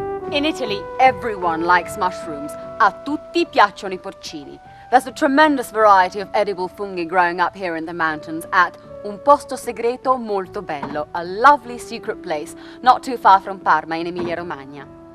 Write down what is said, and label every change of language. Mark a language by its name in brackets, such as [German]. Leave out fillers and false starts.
[English] In Italy, everyone likes mushrooms. [Italian] A tutti piacciono I porcini. [English] There's a tremendous variety of edible fungi growing up here in the mountains at [Italian] Un Posto Segreto Molto Bello, [English] a lovely secret place not too far from Parma in Emilia-Romagna.